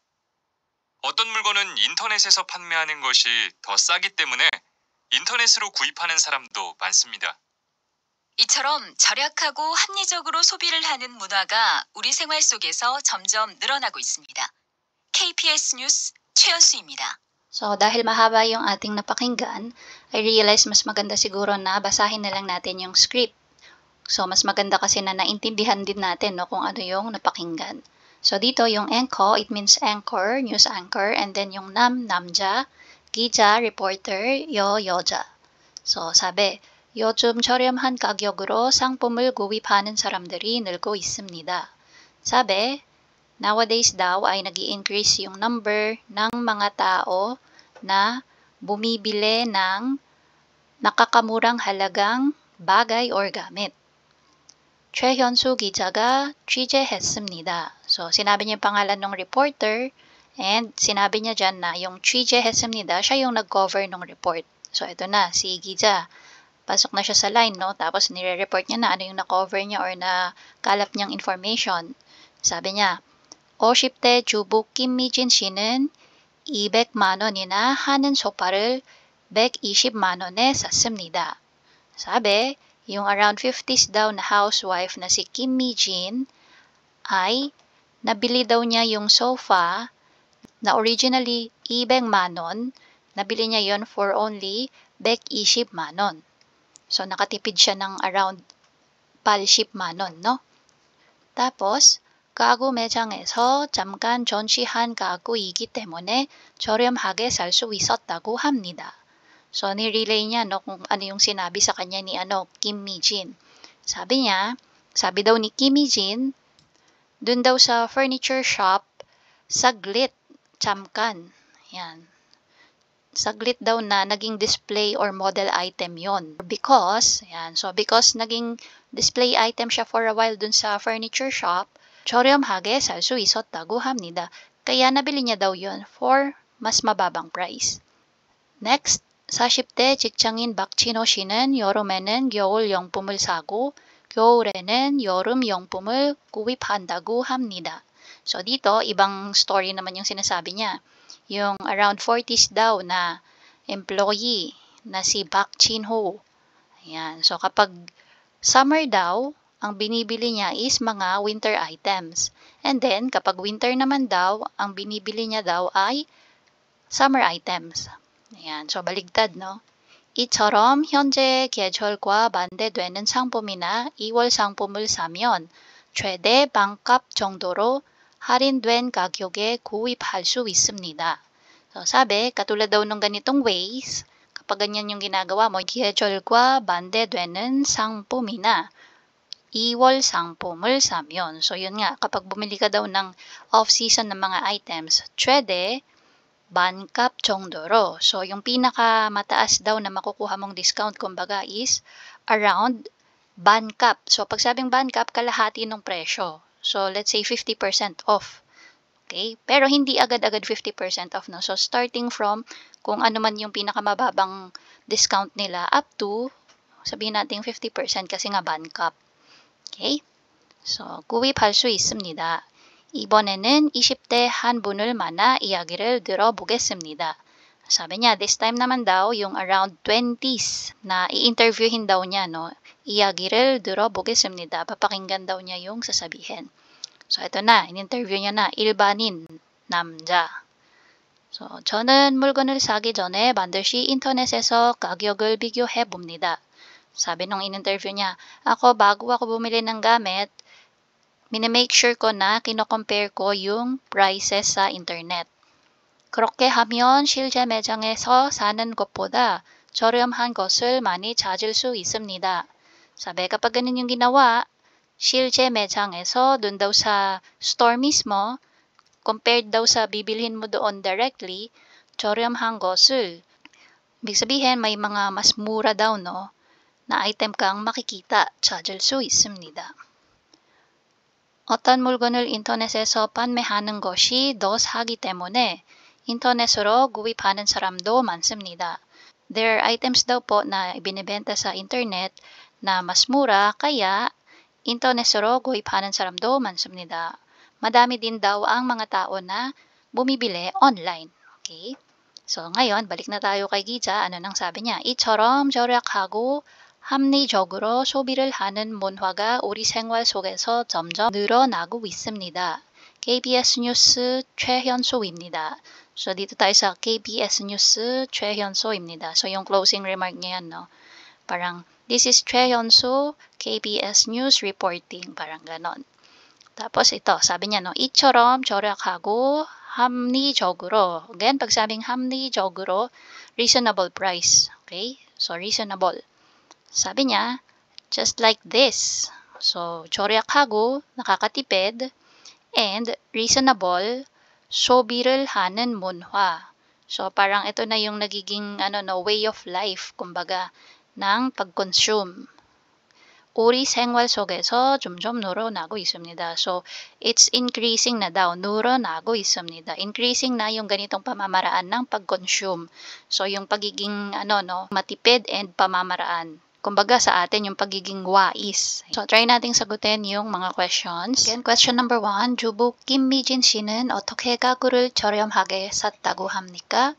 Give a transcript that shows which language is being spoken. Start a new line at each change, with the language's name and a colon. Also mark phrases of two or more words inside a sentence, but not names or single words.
Korean: 어떤 물건은 인터넷에서 판매하는 것이 더 싸기 때문에 인터넷으로 구입하는 사람도 많습니다. 이처럼 절약하고 합리적으로 소비를 하는 문화가 우리 생활 속에서 점점 늘어나고 있습니다. KPS 뉴스 최연수입니다.
Filipino: So, dahil mahaba yung ating napakinggan,
English: I realize
Filipino: mas maganda siguro na basahin na lang natin yung script. So, mas maganda kasi na naintindihan din natin, no, kung ano yung napakinggan. So, dito yung enko,
English: it means anchor, news anchor, and then
Filipino: yung
Korean: 남자, 기자,
Filipino: reporter, 여자. So, sabi,
Korean: 요즘 저렴한 가격으로 상품을 구입하는 사람들이 늘고 있습니다.
Filipino: Sabi, nowadays daw ay nag-i-increase yung number ng mga tao na bumibili ng nakakamurang halagang bagay or gamit.
Korean: 최현수 기자가 취재했습니다.
Filipino: So, sinabi niya yung pangalan ng reporter and sinabi niya dyan na yung 취재했습니다, siya yung nag-cover ng report. So, ito na, si 기자. Pasok na siya sa line, no? Tapos, nire-report niya na ano yung na-cover niya or nakalap niyang information. Sabi niya,
Korean: 50대 주부 김미진 씨는 200만 원이나 하는 소파를 120만 원에 샀습니다.
Filipino: Sabi, yung around 50s daw na housewife na si Kim Mi-jin ay nabili daw niya yung sofa na originally 200만 원, nabili niya yon for only 120만 원. So, nakatipid siya ng around 80만 원, no? Tapos,
Korean: 가구 매장에서 잠깐 전시한 가구이기 때문에 저렴하게 살 수 있었다고 합니다.
Filipino: So, ni-relay niya, no, kung ano yung sinabi sa kanya ni Kim Mi-jin. Sabi niya, sabi daw ni Kim Mi-jin, dun daw sa
English: furniture shop,
Filipino: saglit, 잠깐. Yan. Saglit daw na naging display or model item yon. Because, yan. So, because naging
English: display item
Filipino: siya
English: for a while
Filipino: dun sa
English: furniture shop,
Korean: 저렴하게 살 수 있었다고 합니다.
Filipino: Kaya nabili niya daw yon for mas mababang price. Next,
Korean: 40대 직장인 박진호 씨는 여름에는 겨울 용품을 사고 겨울에는 여름 용품을 구입한다고 합니다.
Filipino: So dito, ibang story naman yung sinasabi niya. Yung around 40s daw na employee na si Park Chin-ho. Ayan. So kapag summer daw, ang binibili niya is mga
English: winter items.
Filipino: And then, kapag winter naman daw, ang binibili niya daw ay
English: summer items.
Filipino: Ayan. So, baligtad, no?
Korean: 이처럼 현재 계절과 반대되는 상품이나 2월 상품을 사면 최대 반값 정도로 할인된 가격에 구입할 수 있습니다.
Filipino: So, sabi, katulad daw ng ganitong ways, kapag ganyan yung ginagawa mo,
Korean: 계절과 반대되는 상품이나 2월 상품을 사면.
Filipino: So, yun nga, kapag bumili ka daw ng off-season ng mga items,
Korean: 최대 반값 정도로.
Filipino: So, yung pinakamataas daw na makukuha mong discount, kumbaga,
English: is around 반값.
Filipino: So, pag sabing 반값, kalahati ng presyo.
English: So, let's say 50% off.
Filipino: Okay? Pero hindi agad-agad 50% off, no? So, starting from kung ano man yung pinakamababang discount nila
English: up to,
Filipino: sabihin natin 50% kasi nga 반값.
English: Okay? So,
Korean: 구입할 수 있습니다. 이번에는 20대 한 분을 만나 이야기를 들어보겠습니다.
Filipino: Sabi niya,
English: this time
Filipino: naman daw, yung around 20s na i-interviewin daw niya, no?
Korean: 이야기를 들어보겠습니다.
Filipino: Papakinggan daw niya yung sasabihin. So, ito na. In-interview niya na.
Korean: 일반인, 남자. So, 저는 물건을 사기 전에 반드시 인터넷에서 가격을 비교해 봅니다.
Filipino: Sabi nung in-interview niya, bago ako bumili ng gamit, minimake sure ko na kino-compare ko yung prices sa internet.
Korean: 그렇게 하면 실제 매장에서 사는 것보다 저렴한 것을 많이 찾을 수 있습니다.
Filipino: Sabi, kapag ganun yung ginawa,
Korean: 실제 매장에서
Filipino: dun daw sa store mismo, compared daw sa bibilhin mo doon directly,
Korean: 저렴한 것을,
Filipino: ibig sabihin may mga mas mura daw, no, na item kang makikita,
Korean: 찾을 수 있습니다. 어떤 물건을 인터넷에서 판매하는 것이 더 싸기 때문에 인터넷으로 구입하는 사람도 많습니다.
English: There are items
Filipino: daw po na ibinibenta sa internet na mas mura, kaya
Korean: 인터넷으로 구입하는 사람도 많습니다.
Filipino: Madami din daw ang mga tao na bumibili online. Okay? So, ngayon, balik na tayo kay Giza. Ano nang sabi niya?
Korean: 이처럼 절약하고 합리적으로 소비를 하는 문화가 우리 생활 속에서 점점 늘어나고 있습니다. KBS 뉴스 최현소입니다.
Filipino: So, dito tayo sa
Korean: KBS 뉴스 최현소입니다.
Filipino: So, yung
English: closing remark
Filipino: niya yan, no? Parang,
English: this is 최현소, KBS News reporting. Parang ganon.
Filipino: Tapos ito, sabi niya, no,
Korean: 이처럼 절약하고 합리적으로.
Filipino: Again, pag sabing 합리적으로,
English: reasonable price.
Filipino: Okay? So, reasonable. Sabi niya,
English: just like this.
Filipino: So, 절약하고, nakakatipid,
English: and reasonable,
Korean: 소비를 하는 문화.
Filipino: So, parang ito na yung nagiging
English: way of life,
Filipino: kumbaga, ng pag-consume.
Korean: 우리 생활 속에서 점점 늘어나고 있습니다.
English: So, it's increasing na daw.
Korean: 늘어나고 있습니다.
Filipino: Increasing na yung ganitong pamamaraan ng pag-consume. So, yung pagiging, matipid and pamamaraan. Kumbaga sa atin, yung pagiging wais. So, try nating sagutin yung mga questions.
English: Again, question number 1.
Korean: 주부 김미진 씨는 어떻게 가구를 저렴하게 샀다고 합니까?